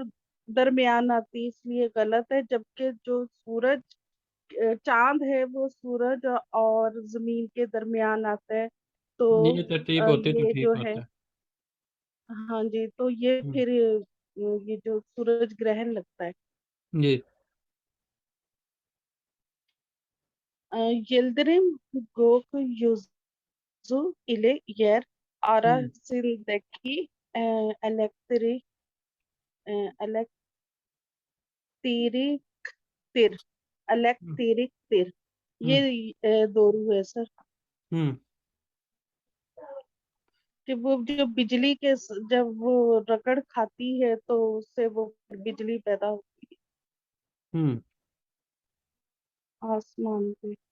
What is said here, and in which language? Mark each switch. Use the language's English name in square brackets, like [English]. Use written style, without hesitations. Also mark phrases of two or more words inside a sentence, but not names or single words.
[Hindi] और दरमियान आती है, इसलिए गलत है। जबकि जो सूरज चांद है वो सूरज और जमीन के दरमियान आता है। तो ये तरतीब होती तो ये ठीक जो है। होता है। हाँ जी, तो ये हम्म, फिर ये जो सूरज ग्रहण लगता है। जी। [Turkish] Yıldırım gökyüzü ile yer हम्म arasındaki e, elektrik elektriktir हम्म elektriktir। ये हम्म [Hindi] दोरू है सर। हम्म कि वो जो बिजली के जब वो रगड़ खाती है तो उससे वो बिजली पैदा होती हम्म है आसमान पे।